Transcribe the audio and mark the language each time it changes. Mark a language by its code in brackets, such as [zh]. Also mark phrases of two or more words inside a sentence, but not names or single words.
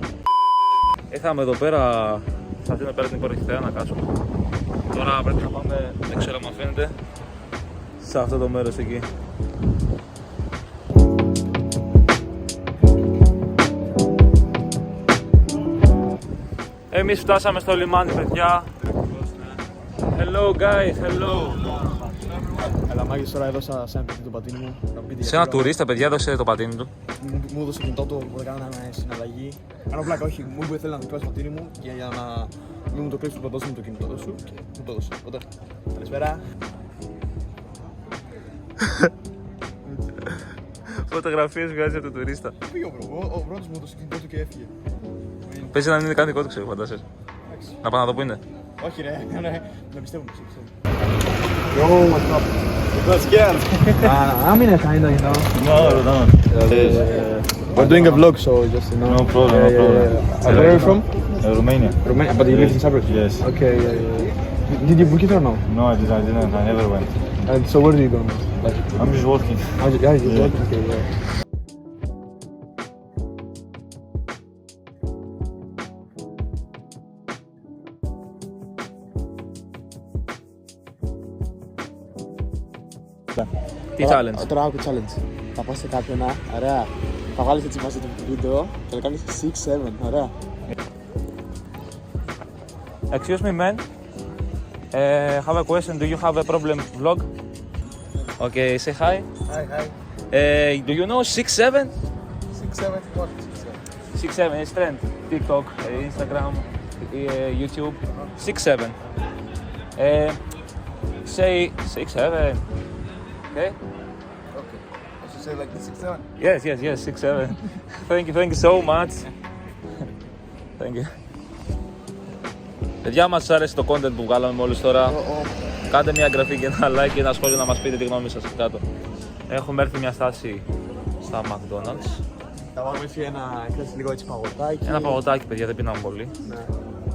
[el] Ήρθαμε εδώ πέρα, σε αυτήν εδώ πέρα την πρώτη θέα να κάτσουμε. Τώρα πρέπει να πάμε, δεν ξέρω αν φαίνεται, σε αυτό το μέρος εκεί. Εμείς φτάσαμε στο λιμάνι, παιδιά. [en] Hello guys, hello. [el] Έλα, Μάκης, τώρα έδωσα σε ένα παιδί το πατίνι μου. Σε ένα τουρίστα, παιδιά, έδωσε το πατίνι του. Μου έδωσε το κινητό του, οπότε κάναμε συναλλαγή. Κάνω πλάκα, όχι, μου είπε θέλει να δοκιμάσει το πατίνι μου και για να μην μου το κρύψει, του δώσει μου το κινητό σου και μου το έδωσε. Οπότε, καλησπέρα. Φωτογραφίες βγάζει από τον τουρίστα. Πήγε ο πρώτος μου έδωσε το κινητό του και έφυγε. Παίζει να μην είναι καν δικό του, ξέρω, φαντάζεσαι. Να πάω να δω που είναι. Όχι ρε, με πιστεύω, με πιστεύω. [en] Yo, what's up? Not scared. I'm in a kinda, you know. No. We're doing a vlog, so just, you know. No problem, no problem. Where are you from? Romania. Romania, but you live in Cyprus? Yes. Okay, yeah. Did you book it or no? No, I didn't. I never went. And so where do you go now? Like, I'm just working. yeah, you work? Okay, yeah. [el] Τι challenge. Τώρα άκου challenge. Θα πας σε κάποιον, ωραία. Θα βάλεις έτσι μαζί το βίντεο και θα κάνεις 6-7, ωραία. [en] Excuse me, man. Have a question. Do you have a problem vlog? Okay, say hi. Hi. Do you know 6-7? 6-7 what? 6-7 is trend. TikTok, Instagram, YouTube. 6-7. Say 6-7. Okay? Okay. I should say like this 6-7? Yes, 6-7. Thank you so much. Thank you. [el] Παιδιά, μας άρεσε το content που βγάλαμε μόλις τώρα. Κάντε μια εγγραφή και ένα like και ένα σχόλιο να μας πείτε τη γνώμη σας κάτω. Έχουμε έρθει μια στάση στα McDonald's. Θα βάλουμε έτσι ένα λίγο έτσι παγωτάκι. Ένα παγωτάκι, παιδιά, δεν πίναμε πολύ.